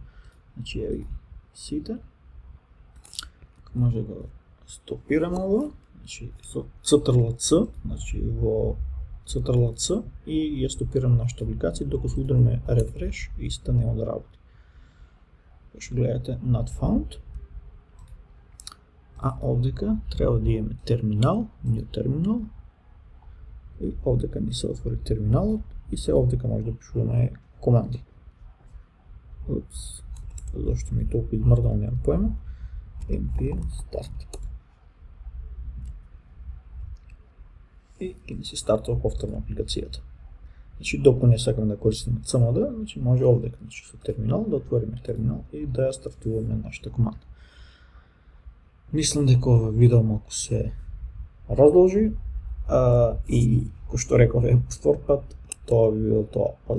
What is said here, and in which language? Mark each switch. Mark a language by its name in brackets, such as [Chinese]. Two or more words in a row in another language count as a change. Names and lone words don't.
[Macedonian] Значи ево сите. Може да го стопираме ово, значи со Ctrl+C, значи во Ctrl+C и ја стопираме нашата апликација, докато се удараме refresh, иста нема да работи. Што гледате [English] not found. [Macedonian] А овдека треба да имаме терминал, [English] new terminal, [Macedonian] и овдека ни се отвори терминалот и се овдека може да пишуваме команди. Зашто ми толку измрдал, немам поема. [English] npm start. [Macedonian] И ќе ни се стартува повторно апликацијата. Значи, докато не сакам да користиме CMD, значи може овдека, значи со терминал, да отвориме терминал и да ја стартуваме нашата команда. Мислам дека ова видео малку се раздолжи и, кој што реков по втор пат, тоа би било тоа.